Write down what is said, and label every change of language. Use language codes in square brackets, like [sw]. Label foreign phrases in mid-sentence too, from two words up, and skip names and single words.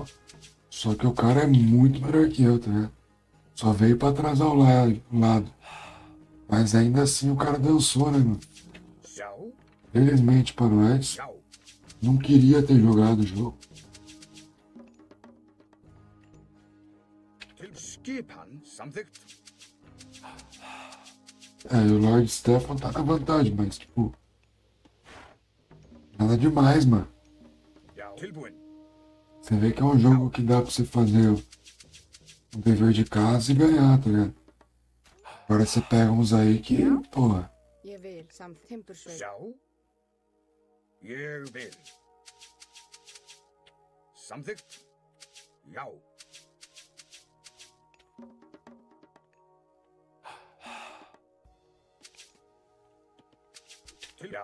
[pt] Só que o cara é muito melhor que eu, tá vendo? Só veio pra atrasar o lado. Mas ainda assim o cara dançou, né, mano? Felizmente para nós, não queria ter jogado o jogo. [is] Skipan, samþykkt. [pt] É, e o Lord Stefan tá na vantagem, mas tipo. Nada demais, mano. [is] Já, tilbúin. [pt] Você vê que é um jogo que dá pra você fazer um dever de casa e ganhar, tá ligado? Agora você pega uns aí que, porra. [is] Ég vil Timbursveit. Já. Ég vil. Samþykkt. Já. Já.